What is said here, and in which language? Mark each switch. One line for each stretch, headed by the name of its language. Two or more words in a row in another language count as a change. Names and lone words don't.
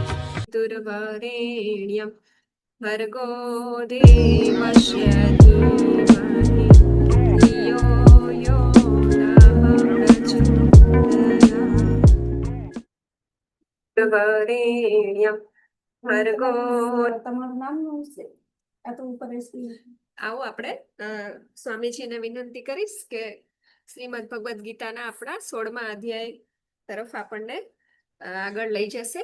Sanskrit: तुर्वरेण्यं भर्गो देवस्य धीमहि धियो यो नः प्रचोदयात्। तुर्वरेण्यं ભર્ગો.
Gujarati: તમારું નામ શું છે? આ તો ઉપર આવો આપણે સ્વામીજીને વિનંતી કરીશ કે શ્રીમદ ભગવદ્ ગીતાના આપણા 16મા અધ્યાય તરફ આપણને આગળ લઈ જશે.